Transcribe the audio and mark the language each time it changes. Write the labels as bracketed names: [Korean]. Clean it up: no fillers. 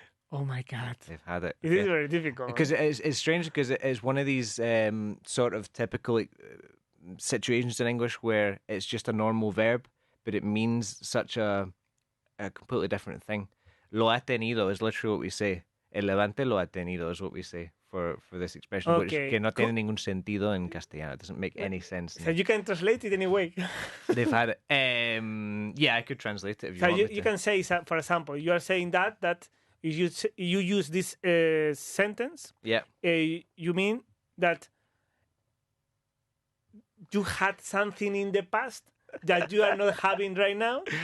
[English] Oh my God. They've had it. It is very difficult. Because it's strange because it is one of these sort of typical situations in English where it's just a normal verb, but it means such a completely different thing. [Spanish] Lo ha tenido [English] is literally what we say. [Spanish] El Levante lo ha tenido [English] is what we say for this expression, which [Spanish] que no tiene ningún sentido en castellano. [English] It doesn't make any sense. So you can translate it anyway. They've had it. Yeah, I could translate it if you So want me to. you can say, for example, you are saying that you use this sentence. Yeah. You mean that you had something in the past that you are not having right now?